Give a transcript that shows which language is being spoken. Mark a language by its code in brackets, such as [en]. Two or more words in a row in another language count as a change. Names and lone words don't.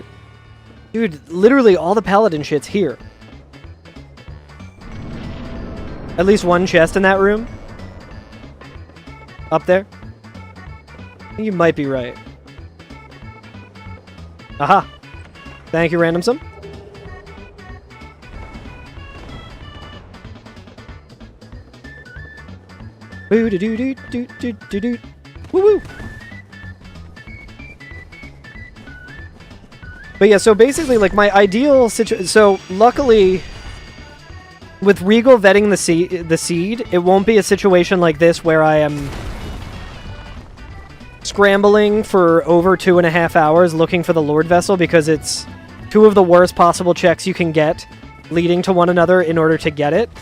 [en] Dude, literally all the paladin shit's here. At least one chest in that room. Up there. I think you might be right. Aha! Thank you, Randomsome. Woo doo doo doo doo doo doo doo. Woo woo! But yeah, so basically, like, my ideal situation... So, luckily, with Regal vetting the seed, it won't be a situation like this where I am scrambling for over 2.5 hours looking for the Lord Vessel, because it's 2 of the worst possible checks you can get leading to one another in order to get it.